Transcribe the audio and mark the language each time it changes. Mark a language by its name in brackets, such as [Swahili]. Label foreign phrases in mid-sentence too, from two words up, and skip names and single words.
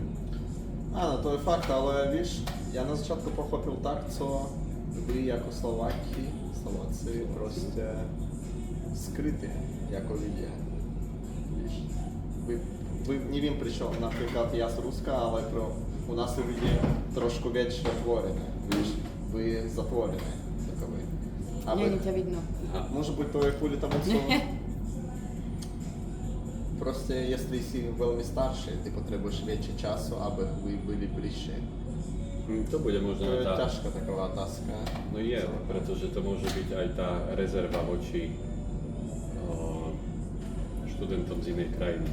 [Slovak] Áno, to je fakt, ale víš, ja na začiatku pochopil tak, co vy ako Slováci proste skrytí, ako ľudia. Víš, vy neviem prečo, napríklad ja z Ruska, ale u nás sú ľudia trošku väčšie otvorené, víš, vy zatvorené, takový. Nie ťa vidno. [Russian] Может быть, [Slovak] то je kvôli tomu, co... Proste, jestli si veľmi starší, ty potrebuješ väčšie času, aby vy byli bližšie. To bude To možno je tá... ťažká taková otázka. No je, pretože to môže byť aj tá rezerva voči študentom z inej krajiny.